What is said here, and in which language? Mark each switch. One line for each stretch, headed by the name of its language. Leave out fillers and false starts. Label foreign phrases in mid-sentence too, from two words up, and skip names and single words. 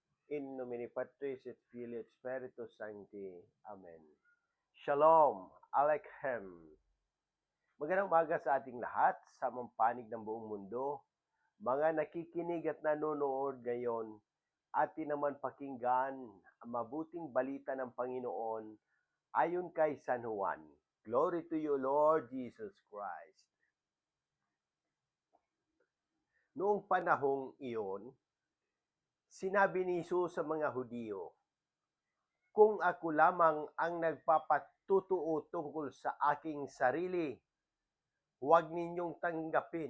Latin: In nomine Patris et Filii et Spiritus Sancti.
Hebrew: Amen. Shalom Aleichem.
Filipino: Magandang umaga sa ating lahat sa panig ng buong mundo. Mga nakikinig at nanonood ngayon, atin naman pakinggan ang mabuting balita ng Panginoon ayon kay San Juan.
English: Glory to you, Lord Jesus Christ.
Filipino: Noong panahong iyon, sinabi ni Jesus sa mga Hudyo, "Kung ako lamang ang nagpapatutuo tungkol sa aking sarili, huwag ninyong tanggapin.